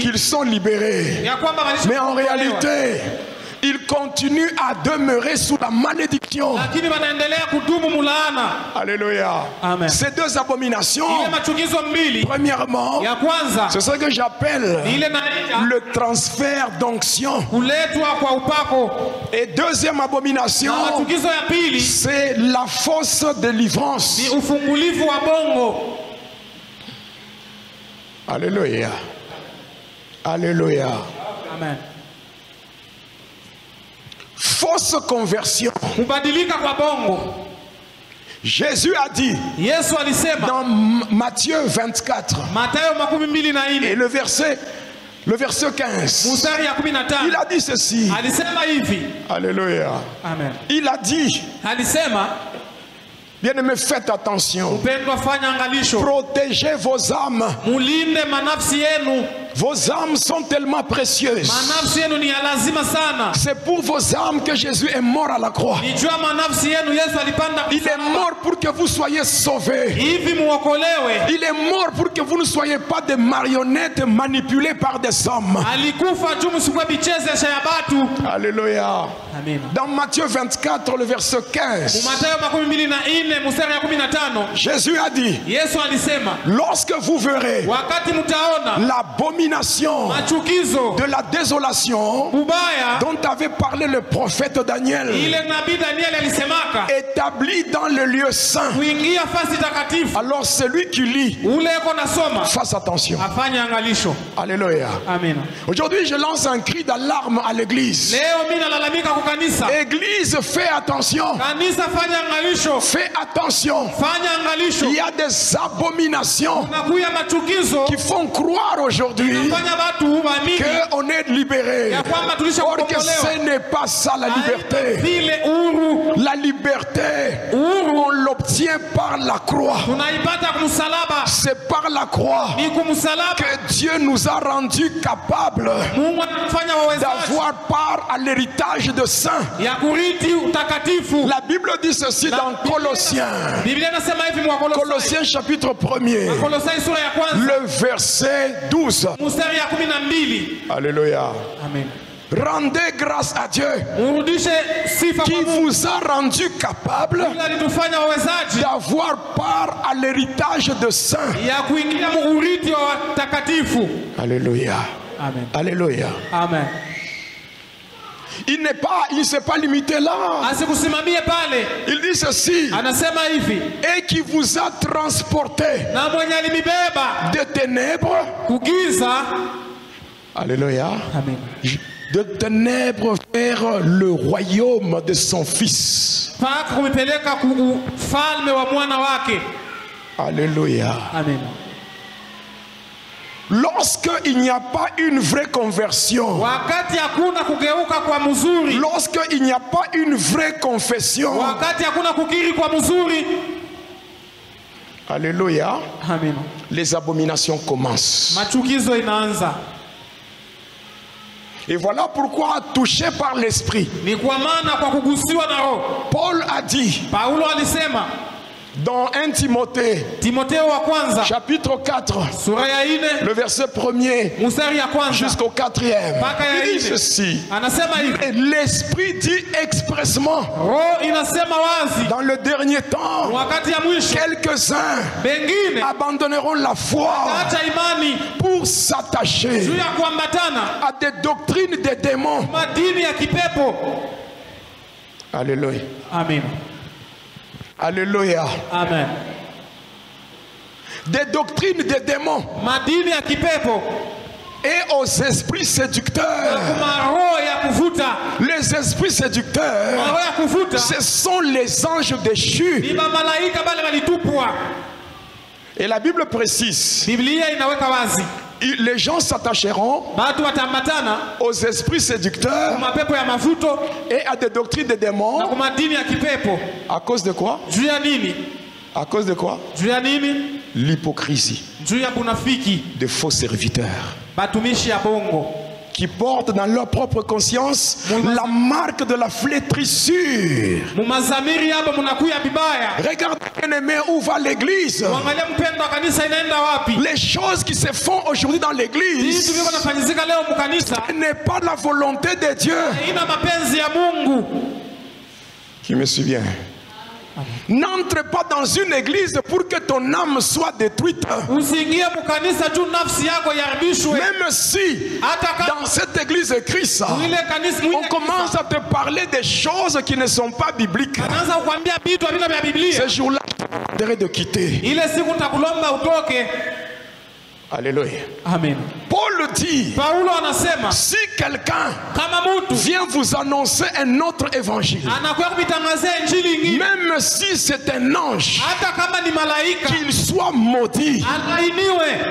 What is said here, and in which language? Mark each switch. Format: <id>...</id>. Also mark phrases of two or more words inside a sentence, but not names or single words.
<fr>qu'ils sont libérés.</fr> <sw>ya kwamba walisha</sw> <fr>Mais en réalité, ils continuent à demeurer sous la malédiction.</fr> <sw>lakini wanaendelea kudumu mulaana.</sw> <fr>Alléluia. Amen. Ces deux abominations,</fr> <sw>Ile machukizo mbili,</sw> <fr>premièrement,</fr> <sw>ya kwanza</sw> <fr>c'est ce que j'appelle</fr> <sw>ni ile naita</sw> <fr>le transfert d'onction.</fr> <sw>kuletwa kwa upako,</sw> <fr>Et deuxième abomination,</fr> <sw>na machukizo ya pili</sw> <fr>c'est la fausse délivrance.</fr> <sw>ni ufungulivu wa bongo.</sw> <fr>Alléluia. Alléluia. Amen. Fausse conversion.</fr> <sw>Kubadilika kwa bongo.</sw> <fr>Jésus a dit</fr> <sw>Yesu alisema</sw> <fr>dans Matthieu 24</fr> <sw>Mathayo 24</sw> <fr>et le verset 15,</fr> <sw>mstari ya 15</sw> <fr>il a dit ceci.</fr> <sw>alisema hivi.</sw> <fr>Alléluia. Amen. Il a dit,</fr> <sw>Alisema,</sw> <fr>bien-aimés, faites attention.</fr> <sw>upendwa, fanya angalisho,</sw> <fr>Protégez vos âmes.</fr> <sw>mulinde manafsi yenu.</sw> <fr>Vos âmes sont tellement précieuses.</fr> <sw>Manafsi yenu ni ya lazima sana.</sw> <fr>C'est pour vos âmes que Jésus est mort à la croix.</fr> <sw>Nijua manafsi yenu Yesu alipanda</sw> <fr>Il est</fr> <sw>msalaba.</sw> <fr>mort pour que vous soyez sauvés.</fr> <sw>Hivi muokolewe.</sw> <fr>Il est mort pour que vous ne soyez pas des marionnettes manipulées par des hommes.</fr> <sw>Alikufa juu msikuwe bichezesha ya batu.</sw> <fr>Alléluia. Amen. Dans Matthieu 24, le verset 15,</fr> <sw>Mathayo 24 mstari ya 15</sw> <fr>Jésus a dit,</fr> <sw>Yesu alisema,</sw> <fr>lorsque vous verrez</fr> <sw>wakati mtaona</sw> <fr>l'abomination</fr> <sw>machukizo</sw> <fr>de la désolation</fr> <sw>ubaya</sw> <fr>dont avait parlé le prophète Daniel,</fr> <sw>ile nabii Danieli alisemaka</sw> <fr>établi dans le lieu saint,</fr> <sw>kuingia fasi takatifu,</sw> <fr>alors celui qui lit,</fr> <sw>ule eko nasoma</sw> <fr>fasse attention.</fr> <sw>afanye angalisho.</sw> <fr>Alléluia.</fr> <sw>Amina.</sw> <fr>Aujourd'hui, je lance un cri d'alarme à l'église.</fr> <sw>Leo mimi nalalamika kwa kanisa.</sw> <fr>Église, fais attention.</fr> <sw>Kanisa fanya angalisho.</sw> <fr>Fais attention.</fr> <sw>Fanya angalisho.</sw> <fr>Il y a des abominations</fr> <sw>Nakuya machukizo</sw> <fr>qui font croire aujourd'hui</fr> <sw>fanya batu waamini</sw> <fr>qu'on est libéré.</fr> <sw>ya kwamba tulisha</sw> <fr>Or que</fr> <sw>kukombolewa.</sw> <fr>ce n'est pas ça la liberté.</fr> <sw>Vile uhuru</sw> <fr>La liberté, on l'obtient par la croix.</fr> <sw>tunaipata kumsalaba.</sw> <fr>C'est par la croix</fr> <sw>Ni kumsalaba</sw> <fr>que Dieu nous a rendus capables</fr> <sw>Mungu anafanya wawezaji</sw> <fr>d'avoir part à l'héritage de saints.</fr> <sw>ya kuriti utakatifu.</sw> <fr>La Bible dit ceci dans Colossiens.</fr> <sw>Biblia inasema hivi mwa</sw> <fr>Colossiens chapitre 1er,</fr> <sw>Kolosai sura ya kwanza</sw> <fr>le verset 12.</fr> <sw>mstari ya 12.</sw> <fr>Alléluia. Amen. Rendez grâce à Dieu</fr> <sw>Murudishe sifa</sw> <fr>qui</fr> <sw>kwa Mungu.</sw> <fr>vous a rendu capable</fr> <sw>Mungu alitufanya wawezaji</sw> <fr>d'avoir part à l'héritage de saints.</fr> <sw>ya kuingia muuriti wa watakatifu.</sw> <fr>Alléluia. Amen. Alléluia. Amen. Il ne s'est pas limité là.</fr> <sw>Asikusimamie pale.</sw> <fr>Il dit ceci.</fr> <sw>Anasema hivi,</sw> <fr>Et qui vous a transporté</fr> <sw>na mwenye alinibeba</sw> <fr>de ténèbres.</fr> <sw>kugiza.</sw> <fr>Alléluia. Amen. de ténèbres vers le royaume de son fils.</fr> <sw>mpaka kumipeleka ku ufalme wa mwana wake.</sw> <fr>Alléluia. Amen. Lorsque il n'y a pas une vraie conversion,</fr> <sw>Wakati hakuna kugeuka kwa mzuri,</sw> <fr>lorsque il n'y a pas une vraie confession,</fr> <sw>wakati hakuna kukiri kwa mzuri,</sw> <fr>alléluia, amen, les abominations commencent.</fr> <sw>machukizo inaanza.</sw> <fr>Et voilà pourquoi, touché par l'esprit,</fr> <sw>Ni kwa maana kwa kugusiwa na roho,</sw> <fr>Paul a dit</fr> <sw>Paulo alisema</sw> <fr>dans 1 Timothée</fr> <sw>Timotheo wa kwanza</sw> <fr>chapitre 4,</fr> <sw>sura ya 4</sw> <fr>le verset 1er</fr> <sw>mstari ya kwanza</sw> <fr>jusqu'au 4e,</fr> <sw>mpaka ya</sw> <fr>il dit</fr> <sw>4,</sw> <fr>ceci.</fr> <sw>anasema hivi,</sw> <fr>Et l'esprit dit expressement</fr> <sw>roho inasema wazi,</sw> <fr>dans le dernier temps,</fr> <sw>wakati ya mwisho</sw> <fr>quelques-uns</fr> <sw>bengine</sw> <fr>abandonneront la foi</fr> <sw>acha imani</sw> <fr>pour s'attacher</fr> <sw>juu ya kuambatana</sw> <fr>à des doctrines des démons.</fr> <sw>madini ya kipepo.</sw> <fr>Alléluia. Amen. Alléluia. Amen. Des doctrines des démons</fr> <sw>Madini ya kipepo</sw> <fr>et aux esprits séducteurs.</fr> <sw>kuma roho ya kuvuta,</sw> <fr>Les esprits séducteurs,</fr> <sw>roho ya kuvuta</sw> <fr>ce sont les anges déchus.</fr> <sw>ni malaika bale walitupwa.</sw> <fr>Et la Bible précise,</fr> <sw>Biblia inaweka wazi,</sw> <fr>les gens s'attacheront</fr> <sw>watu watambatana</sw> <fr>aux esprits séducteurs</fr> <sw>kuma pepo ya mavuto</sw> <fr>et à des doctrines des</fr> <sw>na</sw> <fr>démons.</fr> <sw>kuma dini ya kipepo.</sw> <fr>À cause de quoi?</fr> <sw>Juu ya nini?</sw> <fr>À cause de quoi?</fr> <sw>Juu ya nini?</sw> <fr>L'hypocrisie</fr> <sw>Juu ya bunafiki,</sw> <fr>de faux serviteurs</fr> <sw>batumishi ya bongo</sw> <fr>qui portent dans leur propre conscience la marque de la flétrissure.</fr> <sw>mumazamiri hapa munakuya bibaya.</sw> <fr>Regardez, bien-aimé, où va l'église?</fr> <sw>Mwangalia mpendo wa kanisa inaenda wapi?</sw> <fr>Les choses qui se font aujourd'hui dans</fr> <sw>Vitu</sw> <fr>l'église</fr> <sw>viko nafanyizika leo mukanisa</sw> <fr>n'est pas la volonté de Dieu.</fr> <sw>ina mapenzi ya Mungu.</sw> <fr>Qui me suit bien? N'entre pas dans une église pour que ton âme soit détruite.</fr> <sw>Usiingie mukanisa juu nafsi yako yaribishwe.</sw> <fr>Même si</fr> <sw>Hata kama</sw> <fr>dans cette église de Christ,</fr> <sw>mwile kanisa</sw> <fr>on commence à te parler des choses qui ne sont pas bibliques,</fr> <sw>anaanza kukwambia vitu havina vya Biblia,</sw> <fr>ce jour-là, tu devrais de quitter.</fr> <sw>ile siku nitakulomba utoke.</sw> <fr>Alléluia. Amen. Paul dit,</fr> <sw>Paulo anasema</sw> <fr>si quelqu'un</fr> <sw>kama mtu</sw> <fr>vient vous annoncer un autre évangile,</fr> <sw>anakuwa kutangazia injili nyingine,</sw> <fr>même si c'est un ange,</fr> <sw>hata kama ni malaika,</sw> <fr>qu'il soit maudit.</fr> <sw>alainiwe.</sw>